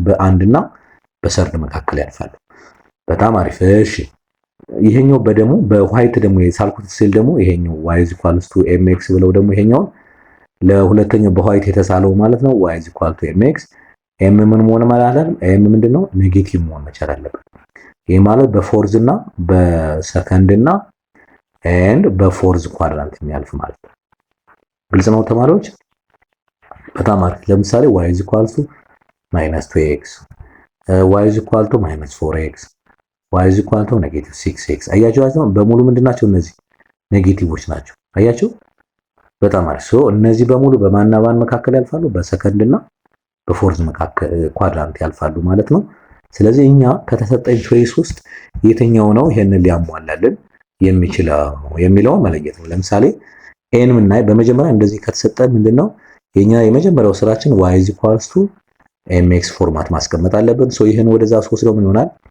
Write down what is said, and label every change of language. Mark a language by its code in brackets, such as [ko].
[am] በአንድና በሰርድ መካከል ያልፋሉ። በጣም አሪፍ። እሺ ይሄኛው በደሞ በዋይት ደግሞ የሳልኩት ስል ደግሞ ይሄኛው [en] y is equal to mx [am] ብለው ደግሞ ይሄኛው ለሁለተኛው በዋይት የተሳለው ማለት ነው y is equal to mx m ምን መሆን ማለት ነው? m ምንድነው? ኔጌቲቭ መሆን መቻል አለበት። ይሄ ማለት በፎርዝ እና በሰከንድ እና ኤንድ በፎርዝ ኳድራንት የሚያልፍ ማለት ነው። ግልጽ ነው ተማሪዎች? በጣም አሪፍ። ለምሳሌ [en] y is equal to -2x y is equal to -4x y is equal to -6x [am] አያችሁ በሙሉ ምንድናቸው? እነዚህ ኔጌቲቮች ናቸው። አያችሁ? በጣም አሪፍ። ሶ እነዚህ በሙሉ በማንና ማን መካከል ያልፋሉ? በሰከንድ እና በፎርዝ መካከል ኳድራንት ያልፋሉ ማለት ነው። ስለዚህ እኛ ከተሰጠኝ ቾይስ ውስጥ የትኛው ነው ይሄንን ሊያሟላልን የሚችለው የሚለውን መለየት ነው። ለምሳሌ ኤን ምናይ በመጀመሪያ እንደዚህ ከተሰጠ ምንድነው የኛ የመጀመሪያው ስራችን [en] y is equal to mx [am] ፎርማት ማስቀመጥ አለብን። ሶ ይሄን ወደዛ ወስደው ምን ይሆናል?